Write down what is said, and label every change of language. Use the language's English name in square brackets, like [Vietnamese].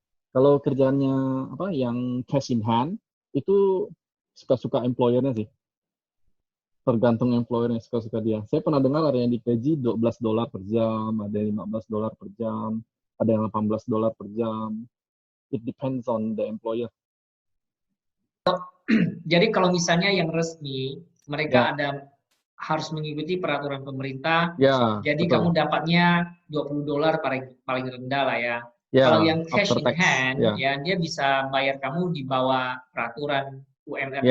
[Indonesian] Kalau kerjanya apa yang [English] cash in hand [Indonesian] itu suka-suka employernya sih. Tergantung employernya suka-suka dia. Saya pernah dengar ada yang digaji 12 dolar per jam, ada yang 15 dolar per jam, ada yang 18 dolar per jam. [English] It depends on the employer. [Indonesian] Jadi kalau misalnya yang resmi, mereka Ya, ada harus mengikuti peraturan pemerintah. ya, Jadi kamu betul. dapatnya 20 dolar paling paling rendah lah ya. Kalau Ya, yang cash [English] after in tax. hand, [Indonesian] Ya, ya dia bisa bayar kamu di bawah peraturan UMR di